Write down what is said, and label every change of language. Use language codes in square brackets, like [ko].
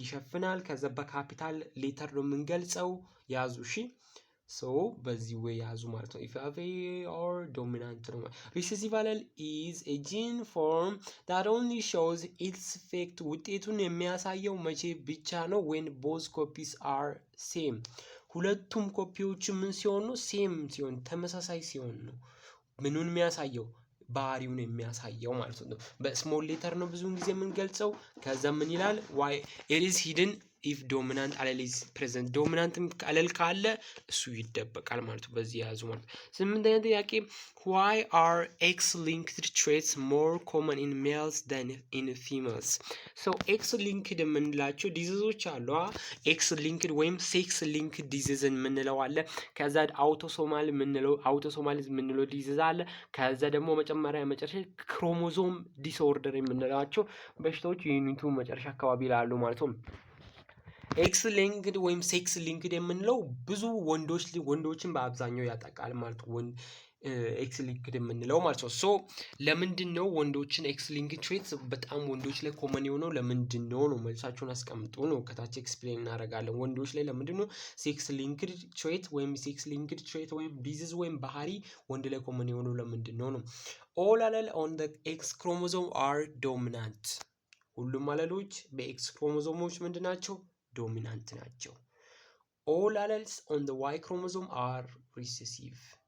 [am] ይሸፍናል። ከዛ በካፒታል ሌተር ነው የምንገልጸው። ያዙ እሺ። በዚህ ወይ ያዙ ማለት ነው። ኢፍ or dominant ነው። ሪሴሲቭ አለል [en] is a gene form that only shows its effect [am] ውጤቱን የሚያሳየው መቼ ብቻ ነው? [en] when both copies are same [am] ሁለቱም ኮፒዎች ምን ሲሆን ነው? ሴም ሲሆን ተመሳሳይ ሲሆን ነው ምኑን የሚያሳየው? ባህሪውን የሚያሳየው ማለት ነው። በስሞል ሌተር ነው ብዙውን ጊዜ የምንገልጸው። ከዛ ምን ይላል? [en] why it is hidden if dominant allele is present [am] ዶሚናንት አለል ካለ እሱ ይደበቃል ማለት ነው። በዚህ ያዙ ማለት ነው። [en] ስምንተኛ ጥያቄ why are X-linked traits more common in males than in females? [am] X-linked የምንላቸው ዲዚዞች አሉ። X-linked ወይም sex-linked ዲዚዝ የምንለው አለ። ከዛ አውቶሶማል የምንለው ዲዚዝ አለ። ከዛ ደግሞ መጨረሻ ክሮሞዞም ዲስኦርደር የምንላቸው በሽታዎች ዩኒቱ መጨረሻ አካባቢ ላሉ ማለት ነው። ኤክስ ሊንክድ ወይም ሴክስ ሊንክድ የምንለው ብዙ ወንዶችን በአብዛኛው ያጠቃል ማለት ነው። ኤክስ ሊንክድ የምንለው ማለት ነው። ለምንድን ነው ወንዶችን ኤክስ ሊንክድ ትሬት በጣም ወንዶች ላይ ኮመን የሆነው ለምንድን ነው? መልሳችሁን አስቀምጡ ነው። ከታች ኤክስፕሌን እናደርጋለን። ወንዶች ላይ ለምንድን ነው ሴክስ ሊንክድ ትሬት ወይም ዲዚዝ ወይም ባህሪ ወንድ ላይ ኮመን የሆነው ለምንድን ነው? [en] ኦል አለል ኦን ዘ ኤክስ ክሮሞዞም አር ዶሚናንት [am] ሁሉም አለሎች በኤክስ ክሮሞዞሞች ምንድን ናቸው? ዶሚናንት ናቸው። [en] all alleles on the Y chromosome are recessive.